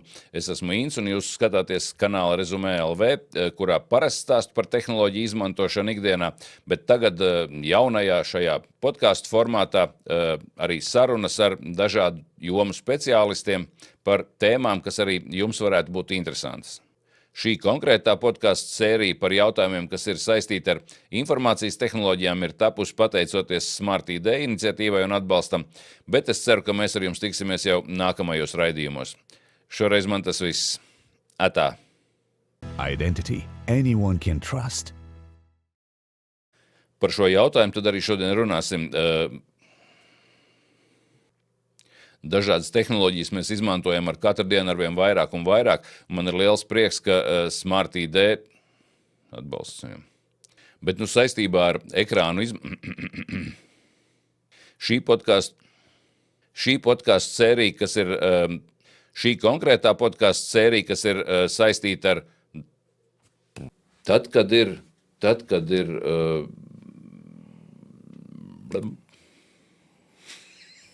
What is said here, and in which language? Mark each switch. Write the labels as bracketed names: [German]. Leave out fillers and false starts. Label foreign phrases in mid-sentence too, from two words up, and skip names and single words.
[Latvian] Es esmu Inns, un jūs skatāties kanāla Rezumē LV, kurā parasti stāstu par tehnoloģiju izmantošanu ikdienā, bet tagad jaunajā šajā podcastu formātā arī sarunas ar dažādu jomu speciālistiem par tēmām, kas arī jums varētu būt interesantas. Šī konkrētā podcastu sērija par jautājumiem, kas ir saistīti ar informācijas tehnoloģijām, ir tapusi pateicoties Smart ID iniciatīvai un atbalstam, bet es ceru, ka mēs ar jums tiksimies jau nākamajos raidījumos. Šoreiz man tas viss. Atā. [English] Identity anyone can trust. [Latvian] Par šo jautājumu tad arī šodien runāsim. Dažādas tehnoloģijas mēs izmantojam ar katru dienu ar vien vairāk un vairāk. Man ir liels prieks, ka Smart ID atbalsts. Bet saistībā ar ekrānu šī podcastu sērija, kas ir šī konkrētā podcastu sērija, kas ir saistīta ar tad, kad ir tuliņ es atcerēšos.